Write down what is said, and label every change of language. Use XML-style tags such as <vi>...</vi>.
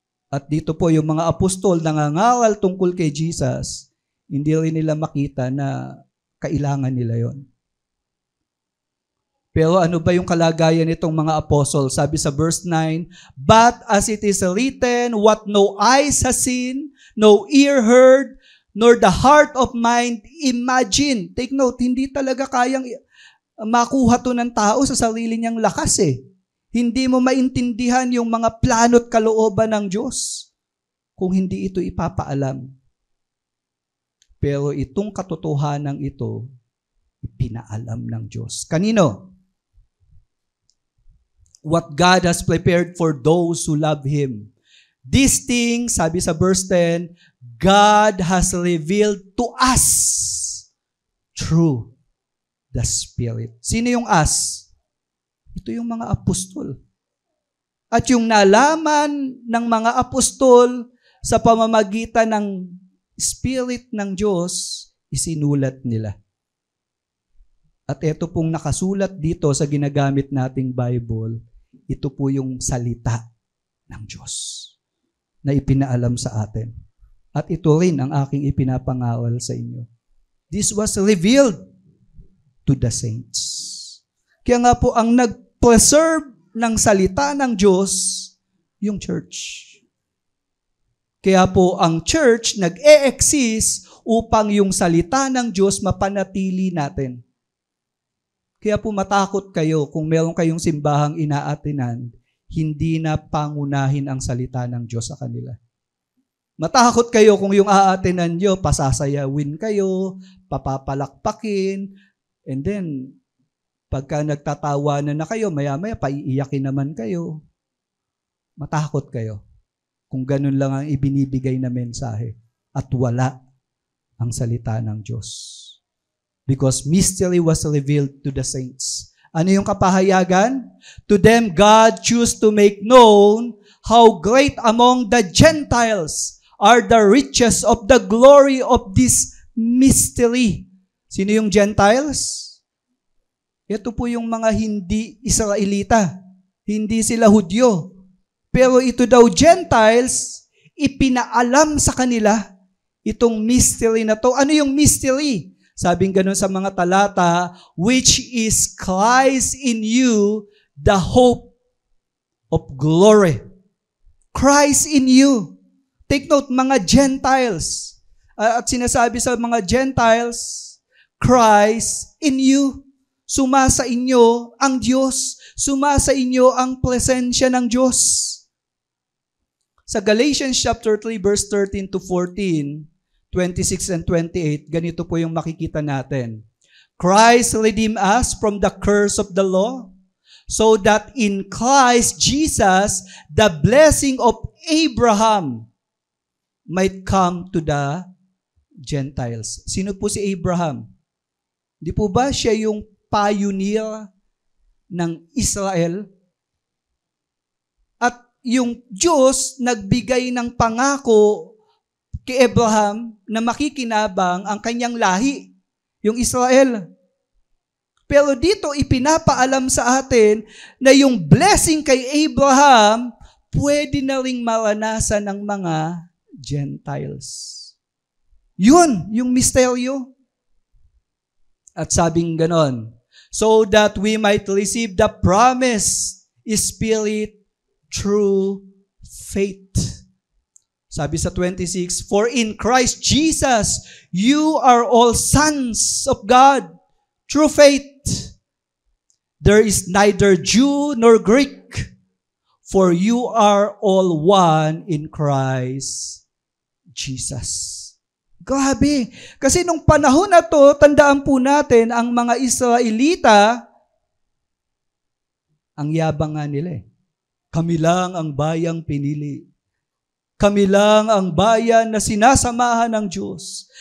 <tl>At dito po yung mga apostol nangangaral tungkol kay Jesus, hindi rin nila makita na kailangan nila yon. Pero ano ba yung kalagayan nitong mga apostol? Sabi sa</tl> <en>verse 9, "But as it is written, what no eyes has seen, no ear heard, nor the heart of mind imagined." Take note,</en> <tl>hindi talaga kayang makuha to ng tao sa sarili niyang lakas eh. Hindi mo maintindihan yung mga plano at kalooban ng Diyos kung hindi ito ipapaalam. Pero itong katotohanan ito, ipinaalam ng Diyos. Kanino?</tl> <en>What God has prepared for those who love Him. These things,</en> <tl>sabi sa</tl> <en>verse 10, God has revealed to us through the Spirit.</en> <tl>Sino yung us? Ito yung mga apostol. At yung nalaman ng mga apostol sa pamamagitan ng Spirit ng Diyos, isinulat nila. At ito pong nakasulat dito sa ginagamit nating Bible, ito po yung salita ng Diyos na ipinaalam sa atin. At ito rin ang aking ipinapangaral sa inyo.</tl> <en>This was revealed to the saints.</en> <tl>Kaya nga po, ang nag-preserve ng salita ng Diyos, yung church. Kaya po, ang church nag-e-exist upang yung salita ng Diyos mapanatili natin. Kaya po matakot kayo kung meron kayong simbahang inaatinan, hindi na pangunahin ang salita ng Diyos sa kanila. Matakot kayo kung yung aatinan nyo, pasasayawin kayo, papapalakpakin, and then, pagka nagtatawanan na kayo, maya-maya, paiiyakin naman kayo. Matakot kayo kung ganun lang ang ibinibigay na mensahe at wala ang salita ng Diyos.</tl> <en>Because mystery was revealed to the saints.</en> <tl>Ano yung kapahayagan?</tl> <en>To them, God chose to make known how great among the Gentiles are the riches of the glory of this mystery.</en> <tl>Sino yung Gentiles? Ito po yung mga hindi Israelita. Hindi sila Hudyo. Pero ito daw Gentiles, ipinaalam sa kanila itong mystery na to. Ano yung mystery? Sabing ganun sa mga talata,</tl> <en>which is Christ in you, the hope of glory. Christ in you. Take note, mga Gentiles.</en> <tl>At sinasabi sa mga Gentiles,</tl> <en>Christ in you.</en> <tl>Sumasa inyo ang Diyos. Sumasa inyo ang presensya ng Diyos. Sa Galatians chapter 3, verse 13 to 14, 26 and 28, ganito po yung makikita natin.</tl> <en>Christ redeemed us from the curse of the law, so that in Christ Jesus, the blessing of Abraham might come to the Gentiles.</en> <tl>Sino po si Abraham? Di po ba siya yung pioneer ng Israel? At yung Diyos nagbigay ng pangako kay Abraham na makikinabang ang kanyang lahi. yung Israel. Pero dito, ipinapaalam sa atin na yung blessing kay Abraham, pwede na ring maranasan ng mga Gentiles. Yun, yung misteryo. At sabing ganon,</tl> <en>so that we might receive the promised Spirit through faith.</en> <tl>Sabi sa</tl> <en>26, for in Christ Jesus, you are all sons of God through faith. There is neither Jew nor Greek, for you are all one in Christ Jesus.</en> <tl>Grabe. Kasi nung panahon na to, tandaan po natin, ang mga Israelita, ang yabang nga nila eh. Kami lang ang bayang pinili. Kami lang ang bayan na sinasamahan ng Diyos.</tl>